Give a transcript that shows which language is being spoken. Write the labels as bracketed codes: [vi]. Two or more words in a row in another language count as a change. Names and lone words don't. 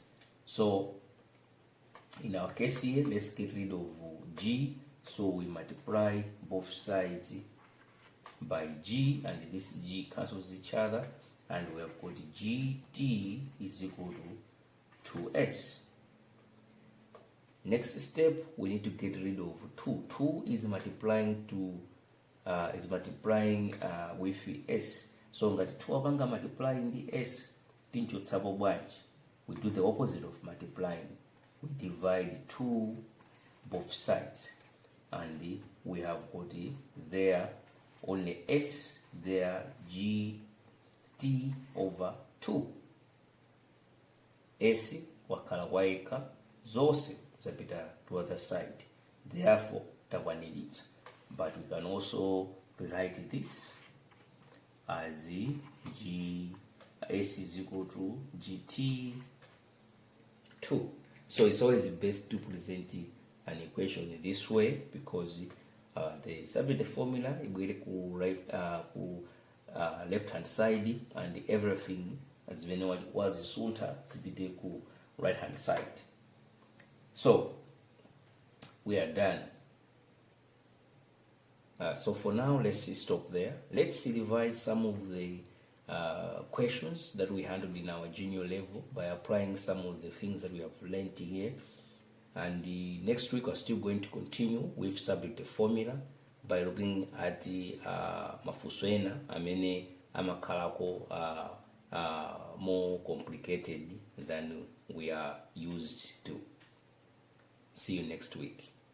[en] So in our case here, let's get rid of g. So we multiply both sides by g, and this g cancels each other, and we have got gt is equal to 2s. Next step, we need to get rid of 2. 2 is multiplying with s. [ny] So ngati 2 apanga [en] multiplying the s, [ny] tinchotsapo bwanji, [en] we do the opposite of multiplying. We divide 2 both sides, and we have got there only s, there g t over 2. [ny] S wakhala kwaika, zose zapita [en] to other side, [ny] therefore takwaniritsa. [en] But we can also rewrite this as s is equal to gt 2. So it's always best to present an equation in this way, because the subject formula [ny] ibwere ku [en] left hand side, and everything as when was sunta [ny] zipite ku [en] right hand side. So we are done. So for now, let's stop there. Let's revise some of the questions that we handled in our junior level by applying some of the things that we have learned here. And next week we're still going to continue with subject formula by looking at the [ny] mafuso amene amakhalako [en] more complicated than we are used to. See you next week.